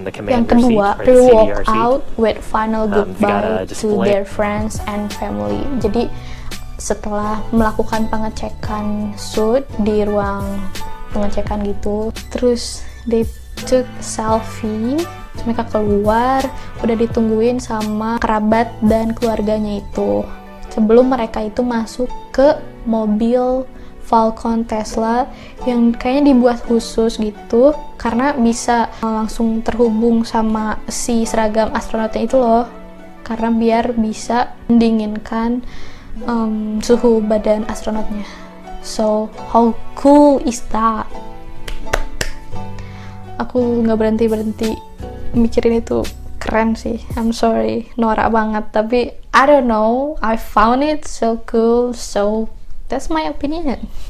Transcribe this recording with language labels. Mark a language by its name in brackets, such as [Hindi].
[Indonesian] Yang kedua, [English] they walk out with final goodbye to their friends and family. [Indonesian] Jadi setelah melakukan pengecekan suit di ruang pengecekan gitu, terus [English] they took selfie, [Indonesian] mereka keluar, udah ditungguin sama kerabat dan keluarganya itu, sebelum mereka itu masuk ke mobil Falcon Tesla yang kayaknya dibuat khusus gitu, karena bisa langsung terhubung sama si seragam astronotnya itu loh, karena biar bisa mendinginkan suhu badan astronotnya. [English] So, how cool is that? [Indonesian] Aku nggak berhenti mikirin itu, keren sih. [English] I'm sorry, [Indonesian] norak banget, tapi [English] I don't know, I found it so cool, so that's my opinion.